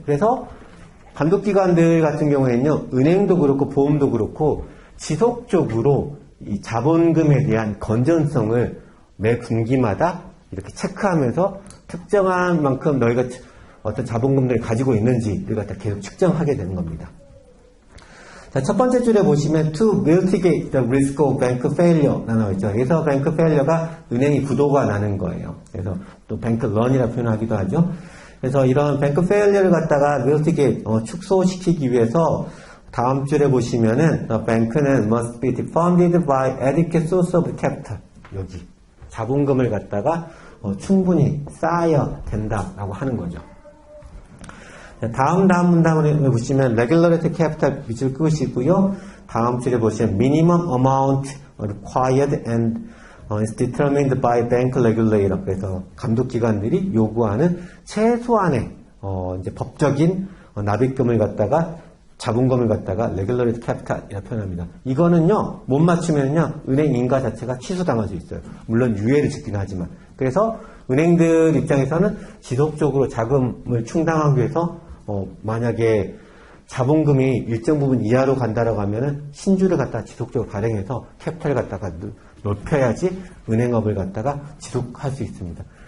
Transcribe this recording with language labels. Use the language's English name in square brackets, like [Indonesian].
[Korean] 그래서 감독기관들 같은 경우에는요, 은행도 그렇고 보험도 그렇고 지속적으로 이 자본금에 대한 건전성을 매 분기마다 이렇게 체크하면서 특정한 만큼 너희가 어떤 자본금들을 가지고 있는지를 갖다 계속 측정하게 되는 겁니다. 자, 첫 번째 줄에 보시면 [English] to mitigate the risk of bank failure [Korean] 나와 있죠. 그래서 bank failure가 은행이 부도가 나는 거예요. 그래서 또 bank run이라 표현하기도 하죠. 그래서 이런 [English] bank failure [Korean] 를 갖다가 [English] mitigate, [Korean] 축소시키기 위해서 다음 줄에 보시면은 [English] the bank는 must be funded by adequate source of capital. [Korean] 여기 자본금을 갖다가 충분히 쌓아야 된다라고 하는 거죠. 다음 문단을 보시면 regulatory capital 밑줄 끄시고요. 다음 줄에 보시면 [English] minimum amount required and is determined by bank regulator. [Korean] 그래서 감독기관들이 요구하는 최소한의 이제 법적인 납입금을 갖다가 자본금을 갖다가 regulatory capital이라고 표현합니다. 이거는요 못 맞추면요 은행 인가 자체가 취소당할 수 있어요. 물론 유예를 짓긴 하지만. 그래서 은행들 입장에서는 지속적으로 자금을 충당하기 위해서 만약에 자본금이 일정 부분 이하로 간다라고 하면은 신주를 갖다가 지속적으로 발행해서 캐피탈을 갖다가 높여야지 은행업을 갖다가 지속할 수 있습니다.